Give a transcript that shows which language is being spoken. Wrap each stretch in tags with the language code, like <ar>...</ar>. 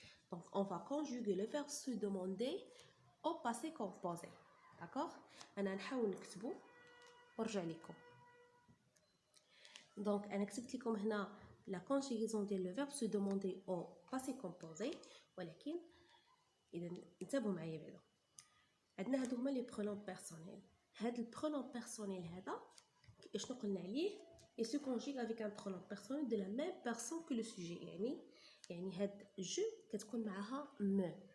<fr>Donc on va conjuguer le verbe se demander au passé composé. D'accord?</fr> <ar>انا نحاول نكتبو ونرجع لكم.</ar> <fr>Donc</fr> <ar>انا كتبت لكم هنا</ar> <fr>la conjugaison ديال le verbe se demander au passé composé،</fr> <ar>ولكن اذا انتبهوا معايا بعدا. عندنا هادو هما لي برونون بيرسونيل. هاد البرونون بيرسونيل هذا شنو قلنا عليه؟</ar> <fr>il se conjugue avec un pronom personnel de la même personne que le sujet.</fr> <ar>يعني هاد جو كتكون معاها me.</ar>